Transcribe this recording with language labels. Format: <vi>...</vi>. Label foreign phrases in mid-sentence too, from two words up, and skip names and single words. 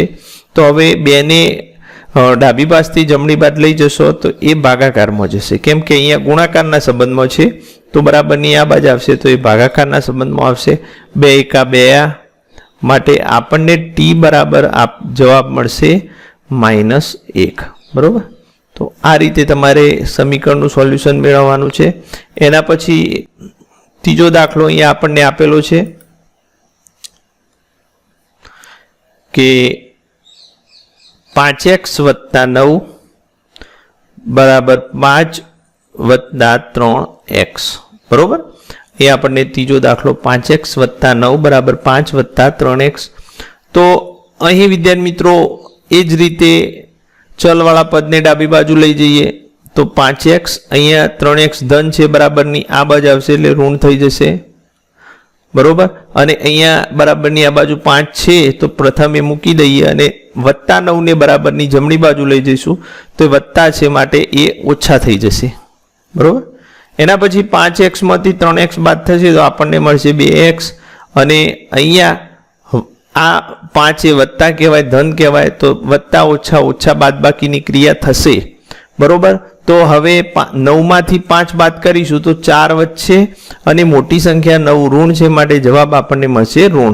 <gu>તો હવે 2 ને ડાબી બાજુથી જમણી બાજુ લઈ જશો તો એ ભાગાકારમાં જશે કેમ કે અહીંયા ગુણાકારના સંબંધમાં છે। તો બરાબરની આ બાજુ આવશે તો એ ભાગાકારના સંબંધમાં આવશે। 2 એકા 2 માટે આપણને t બરાબર આપ જવાબ મળશે -1। બરોબર તો આ રીતે તમારે સમીકરણનું સોલ્યુશન મેળવવાનું છે। એના પછી તીજો દાખલો અહીંયા આપણને આપેલો છે કે 5x + 9 બરાબર 5 + 3x। બરોબર યે આપણને તીજો દાખલો 5x + 9 બરાબર 5 + 3x। તો અહીં વિદ્યાર્થી મિત્રો એજ રીતે ચલવાળા પદને ડાબી બાજુ લઈ જઈએ તો 5x અહીંયા 3x ધન છે બરાબરની આ બાજુ આવશે એટલે ઋણ થઈ જશે। બરોબર અને અહીંયા બરાબરની આ બાજુ 5 છે તો પ્રથમ એ મૂકી દઈએ અને +9 ને બરાબરની જમણી બાજુ લઈ જઈશું તો વત્તા છે માટે એ ઓછા થઈ જશે। બરોબર એના પછી 5x માંથી 3x બાદ થશે તો આપણને મળશે 2x અને અહીંયા આ 5 એ વત્તા કહેવાય ધન કહેવાય તો વત્તા ઓછા ઓછા બાદબાકીની ક્રિયા થશે। બરોબર તો હવે 9 માંથી 5 બાત કરીશું તો 4 વચ્ચે અને મોટી સંખ્યા 9 ઋણ છે માટે જવાબ આપણને મળશે ઋણ।</gu>